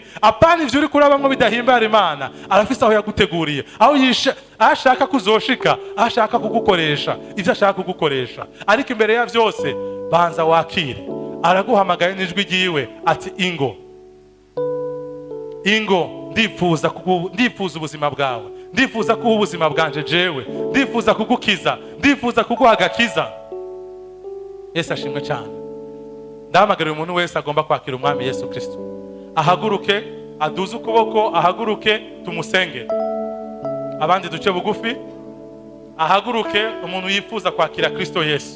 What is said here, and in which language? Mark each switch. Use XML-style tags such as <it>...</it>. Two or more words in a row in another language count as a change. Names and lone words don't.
<rn>Apana ivyo uri kurabamwe bidahimbara Imana, arafise aho yaguteguriye, aho ashaka kuzoshika, ashaka kugukoresha ivyo ashaka kugukoresha. Ariko imbere ya vyose banza wakire. Araguhamagaye n'ijwi ryiwe ati ingo, ndifuza ubuzima bwawe, ndifuza kuba ubuzima bwanje jewe, ndifuza kugukiza, ndifuza kuguha agakiza. Yesu ashimwe cyane. Ndahamagara umuntu wese agomba kwakira umwami Yesu Kristo. Ahaguruke, aduze ukuboko, ahaguruke tumusenge. Abandi duce bugufi. Ahaguruke umuntu yifuza kwakira Kristo Yesu.</rn>